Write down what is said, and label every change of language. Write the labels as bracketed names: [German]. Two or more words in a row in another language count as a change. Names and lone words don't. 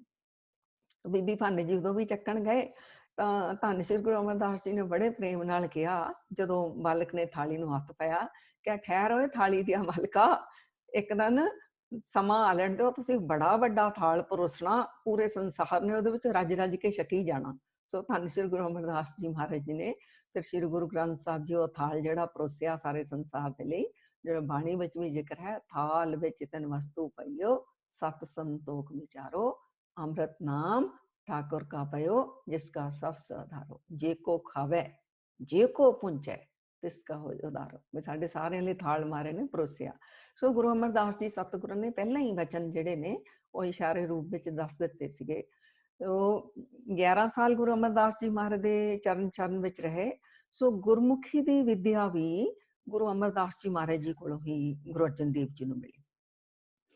[Punjabi] ਬੀਬੀ ਭਾਨੀ ਜੀ ਉਦੋਂ ਵੀ ਚੱਕਣ ਗਏ ਤਾਂ ਧੰਨ ਸ਼੍ਰੀ ਗੁਰੂ ਅਮਰਦਾਸ ਜੀ ਨੇ ਬੜੇ ਪ੍ਰੇਮ ਨਾਲ ਕਿਹਾ, ਜਦੋਂ ਬਾਲਕ ਨੇ ਥਾਲੀ ਨੂੰ ਹੱਥ ਪਾਇਆ, ਕਿਹਾ ਠਹਿਰ ਓਏ ਥਾਲੀ ਦੀਆਂ ਮਾਲਕਾ, ਇੱਕ ਦਿਨ ਸਮਾਂ ਆ ਲੈਣ ਦਿਓ, ਤੁਸੀਂ ਬੜਾ ਵੱਡਾ ਥਾਲ ਪਰੋਸਣਾ, ਪੂਰੇ ਸੰਸਾਰ ਨੇ ਉਹਦੇ ਵਿੱਚ ਰੱਜ ਰੱਜ ਕੇ ਛਕੀ ਜਾਣਾ। ਸੋ ਧੰਨ ਸ਼੍ਰੀ ਗੁਰੂ ਅਮਰਦਾਸ ਜੀ ਮਹਾਰਾਜ ਜੀ ਨੇ ਫਿਰ ਸ਼੍ਰੀ ਗੁਰੂ ਗ੍ਰੰਥ ਸਾਹਿਬ ਜੀ ਉਹ ਥਾਲ ਜਿਹੜਾ ਪਰੋਸਿਆ ਸਾਰੇ ਸੰਸਾਰ ਦੇ ਲਈ, ਜਿਹੜਾ ਬਾਣੀ ਵਿੱਚ ਵੀ ਜ਼ਿਕਰ ਹੈ, ਥਾਲ ਵਿੱਚ ਤਨ ਵਸਤੂ ਪਈਓ, ਸਤ ਸੰਤੋਖ ਵਿਚਾਰੋ, ਅੰਮ੍ਰਿਤ ਨਾਮ ਠਾਕੁਰ ਕਾ ਪਯੋ, ਜਿਸਕਾ ਸਬ ਸਧਾਰੋ, ਜੇ ਕੋ ਖਾਵੇ ਜੇ ਕੋ ਪੁੰਚੇ ਤਿਸਕਾ ਹੋ ਉਦਾਰੋ। ਵੀ ਸਾਡੇ ਸਾਰਿਆਂ ਲਈ ਥਾਲ ਮਾਰੇ ਨੇ ਪਰੋਸਿਆ। ਸੋ ਗੁਰੂ ਅਮਰਦਾਸ ਜੀ ਸਤਿਗੁਰਾਂ ਨੇ ਪਹਿਲਾਂ ਹੀ ਵਚਨ ਜਿਹੜੇ ਨੇ ਉਹ ਇਸ਼ਾਰੇ ਰੂਪ ਵਿੱਚ ਦੱਸ ਦਿੱਤੇ ਸੀਗੇ। ਉਹ 11 ਸਾਲ ਗੁਰੂ ਅਮਰਦਾਸ ਜੀ ਮਹਾਰਾਜ ਦੇ ਚਰਨ ਵਿੱਚ ਰਹੇ। ਸੋ ਗੁਰਮੁਖੀ ਦੀ ਵਿਦਿਆ ਵੀ ਗੁਰੂ ਅਮਰਦਾਸ ਜੀ ਮਹਾਰਾਜ ਜੀ ਕੋਲੋਂ ਹੀ ਗੁਰੂ ਅਰਜਨ ਦੇਵ ਜੀ ਨੂੰ ਮਿਲੀ।